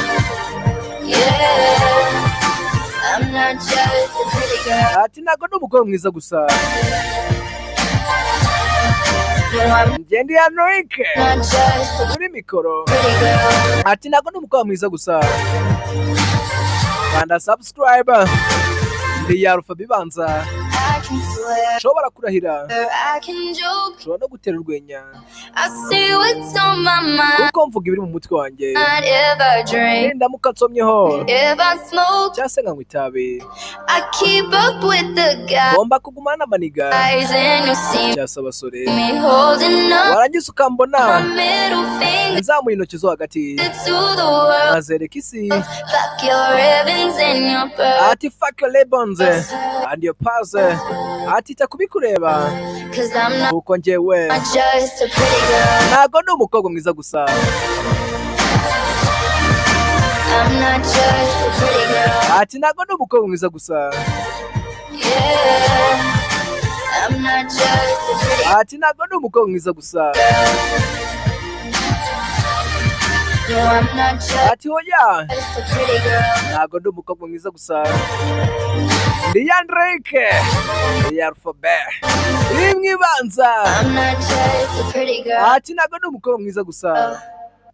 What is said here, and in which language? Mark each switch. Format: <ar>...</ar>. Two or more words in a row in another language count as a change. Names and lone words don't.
<rw>Ati ntago ndi umukobwa mwiza gusa. Njye ndi ANDREInc kuri mikoro. Ati ntago ndi umukobwa mwiza gusa. Kanda subscribe. iyi alphabet ibanza</rw> <en>I can swear,</en> <rw>nshobora kurahira,</rw> <en>I can joke.</en> <rw>nshobora no gutera urwenya</rw> <en>I say what's on my mind.</en> <rw>kuko mvuga ibiri mu mutwe wanjye.</rw> <en>If I drink,</en> <rw>Ndamuka nsomyeho</rw> <en>if I smoke,</en> <rw>cyangwa se nkanywa itabi,</rw> <en>I keep up with the</en> <rw>ngomba kugumana n'amaniga</rw> <en>guys and you see</en> <rw>cyangwa se abasore,</rw> <en>me holding up</en> <rw>warangiza ukambona</rw> <en>my middle finger</en> <rw>nzamuye intoki zo hagati</rw> <en>to the world.</en> <rw>nkazereka isi</rw> <en>Fuck your ribbons and your pearls,</en> <rw>ati</rw> <en>fuck your ribbons and your pearls,</en> <rw>ati ita kubikureba</rw> <en>'cause I'm not</en> <rw>kuko njyewe</rw> <en>just a pretty girl.</en> <rw>ntago ndi umukobwa mwiza gusa,</rw> <en>I'm not just a pretty girl.</en> <rw>ati ntago ndi umukobwa mwiza gusa,</rw> <en>Yeah, I'm not just a pretty girl.</en> <rw>ati ntago ndi umukobwa mwiza gusa,</rw> <en>No, I'm not just</en> <rw>ati oya</rw> <en>a pretty girl.</en> <rw>ntago ndi umukobwa mwiza gusa. Ndi ANDREInc iyi alphabet iri mu ibanza,</rw> <en>I'm not just a pretty girl.</en> <rw>ati ntago ndi umukobwa mwiza gusa.</rw>